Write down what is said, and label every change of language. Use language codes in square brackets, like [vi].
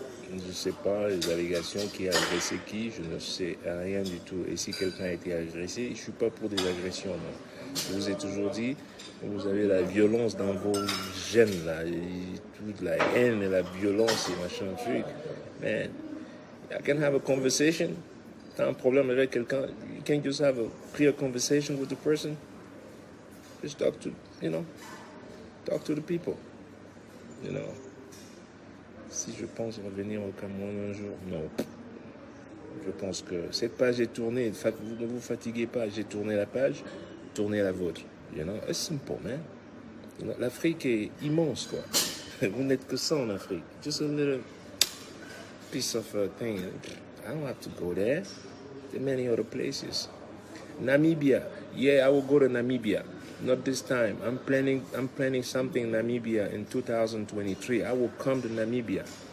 [fr] Je ne sais pas les allégations qui a agressé qui, je ne sais rien du tout. Et si quelqu'un a été agressé, je ne suis pas pour des agressions. Non. Je vous ai toujours dit, vous avez la violence dans vos gènes, là, et toute la haine et la violence et machin truc. [en] Man, I can have a conversation. [fr] T'as un problème avec quelqu'un, [en] you can't just have a clear conversation with the person. Just talk to the people, you know. [fr] Si je pense revenir au Cameroun un jour, non. Je pense que cette page est tournée. Vous ne vous fatiguez pas. J'ai tourné la page, tournez la vôtre. [en] You know, it's simple, man. You know, [fr] l'Afrique est immense, quoi. Vous n'êtes que ça en Afrique. [en] Just a little piece of a thing. I don't have to go there. There are many other places. Namibia. Yeah, I will go to Namibia. Not this time. I'm planning something in Namibia in 2023. I will come to Namibia.